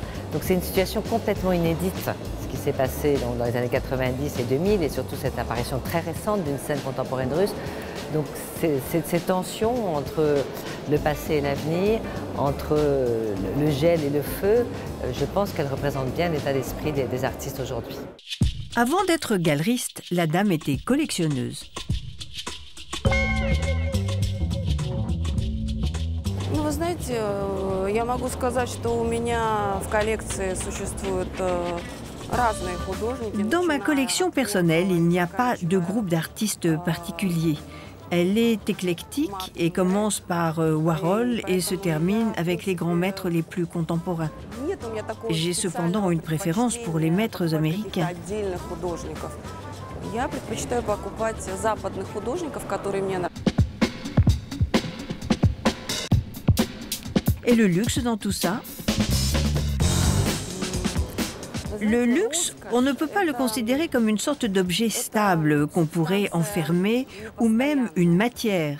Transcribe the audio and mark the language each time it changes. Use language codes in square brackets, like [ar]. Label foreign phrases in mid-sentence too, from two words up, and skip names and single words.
[fr] Donc c'est une situation complètement inédite, ce qui s'est passé dans les années 90 et 2000, et surtout cette apparition très récente d'une scène contemporaine russe. Donc c'est ces tensions entre le passé et l'avenir, entre le gel et le feu, je pense qu'elle représente bien l'état d'esprit des artistes aujourd'hui. Avant d'être galeriste, la dame était collectionneuse. [ru] Вы знаете, я могу сказать, что у меня в коллекции существуют разные художники. [fr] Dans ma collection personnelle, il n'y a pas de groupe d'artistes particulier. Elle est éclectique et commence par Warhol et se termine avec les grands maîtres les plus contemporains. J'ai cependant une préférence pour les maîtres américains. [ru] Я предпочитаю покупать западных художников, которые мне нравятся. [fr] Et le luxe dans tout ça? Le luxe, on ne peut pas le considérer comme une sorte d'objet stable qu'on pourrait enfermer ou même une matière.